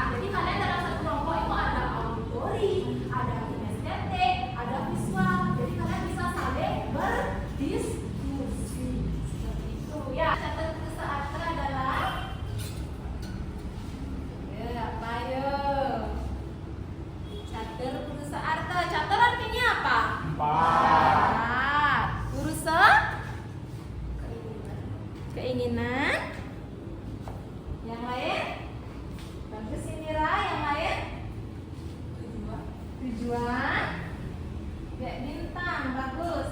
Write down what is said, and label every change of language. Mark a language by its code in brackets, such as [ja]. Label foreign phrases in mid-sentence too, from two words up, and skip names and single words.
[id] Jadi kalian dalam satu kelompok itu ada auditori, ada kinestetik, ada visual. Jadi kalian bisa saling berdiskusi. Seperti itu ya. Catur purusa arta adalah apa yo? Catur purusa arta. Catur artinya apa? 4. Purusa keinginan. Yang lain? Bagus ini Ra, yang lain? Tujuan. Bintang, bagus.